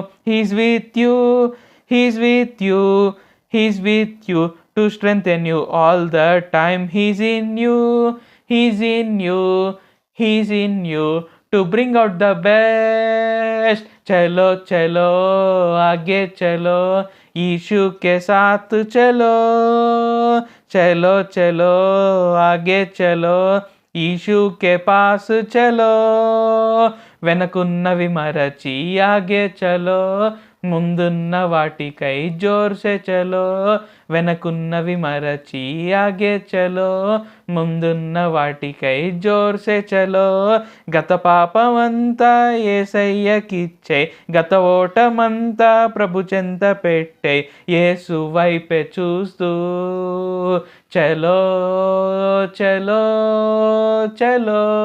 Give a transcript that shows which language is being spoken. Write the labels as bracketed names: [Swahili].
[English] He's with you, he's with you, he's with you to strengthen you all the time. He's in you, he's in you, he's in you to bring out the best. [Hindi] చలో చలో ఆగే చలో, यीशु के साथ चलो. चलो चलो आगे चलो, यीशु के पास चलो. [Telugu] వెనకున్నవి మరచి [Hindi] ఆగే చలో, [Telugu] ముందున్న వాటికై [Hindi] జోర్సే చలో. [Telugu] వెనకున్నవి మరచి [Hindi] ఆగే చలో, [Telugu] ముందున్న వాటికై [Hindi] జోర్సే చలో. [Telugu] గత పాపమంతా యేసయ్యకిచ్చే, గత ఓటమంతా ప్రభు చెంత పెట్టే, యేసు వైపే చూస్తూ [Hindi] చలో చలో చలో.